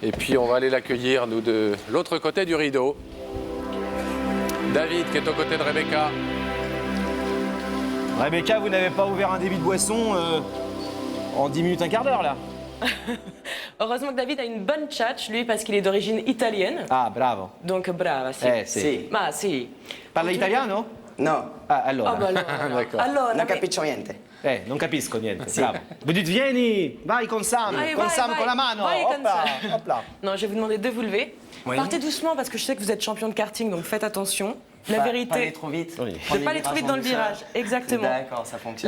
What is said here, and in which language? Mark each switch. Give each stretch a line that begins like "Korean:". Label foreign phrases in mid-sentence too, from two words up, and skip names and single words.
French: Et puis on va aller l'accueillir, nous, de l'autre côté du rideau. David, qui est aux côtés de Rebecca. Rebecca, vous n'avez pas ouvert un débit de boisson en 10 minutes, un quart d'heure là? Heureusement que David a une bonne tchatch, lui, parce qu'il est d'origine italienne. Ah, bravo.
Italian: Donc brava, si. Eh, sì. Sì. Ma si. Parla italiano? No, Ah, allora. Ah bah allora.
French: D'accord.
Italian: Allora, non
French: mais-
Italian: capisco niente. Non capisco niente. Bravo.
French: Vous dites
Italian: vieni, vai con Sam, Vai, con vai, Sam vai. con la mano. Vai
French: Hop
Italian: con
French: là,
Italian: Sam.
French: hop là. Non, je vais vous demander de vous lever. Oui. Partez doucement parce que je sais que vous êtes champion de karting, donc faites attention. La vérité. Pas aller trop vite. Oui. Ne pas aller trop vite dans le virage, exactement. D'accord, ça fonctionne.